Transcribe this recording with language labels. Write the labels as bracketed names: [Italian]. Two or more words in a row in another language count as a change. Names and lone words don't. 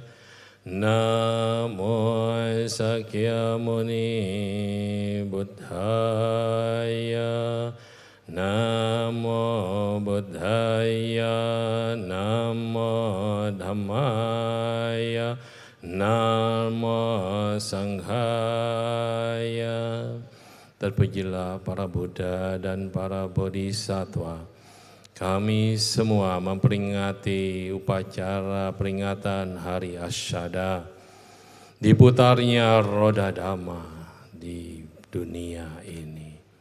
[Pali] Namo Sakyamuni Buddhaya. Namo Buddhaya. Namo Dhammaya. Namo Sanghaya. [Indonesian] Terpujilah para Buddha dan para Bodhisattva. Kami semua memperingati upacara peringatan Hari Asyada, diputarnya roda Dhamma di dunia ini.